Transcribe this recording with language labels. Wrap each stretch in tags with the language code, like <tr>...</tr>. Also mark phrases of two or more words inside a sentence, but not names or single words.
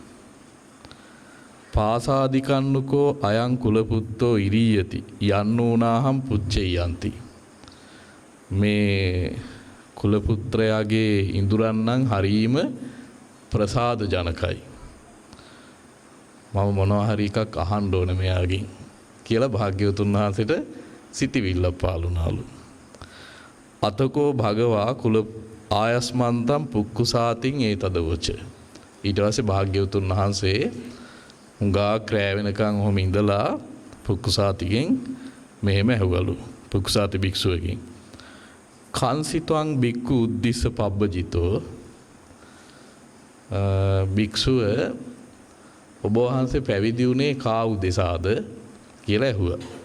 <pi>පාසාදිකන්නකෝ අයං කුලපුත්තෝ ඉරීයති යන්නෝනාහම් පුච්චෙයන්ති.</pi> <si>මේ කුලපුත්‍රයාගේ ඉඳුරන් නම් හරීම ප්‍රසාද ජනකයි. මම මොනවා හරි එකක් අහන්න ඕනේ මෙයාගෙන් කියලා භාග්‍යවතුන් වහන්සේට සිතිවිල්ල පාලුණාලු.</si> <pi>අතකෝ භගවා කුල ආයස්මන්තම් පුක්කුසාතින් ඒ තදවච.</pi> <si>ඊට පස්සේ භාග්‍යවතුන් වහන්සේ හුඟා ක්‍රෑ වෙනකන් ඔහොම ඉඳලා පුක්කුසාතිගෙන් මෙහෙම ඇහුවලු. පුක්කුසාති භික්ෂුවගෙන්</si> <pi>කන්සිතං බික්කු උද්දිස්ස පබ්බජිතෝ</pi> <si>භික්ෂුව ඔබ වහන්සේ පැවිදි වුණේ කා උදෙසාද කියලා ඇහුවා.</si>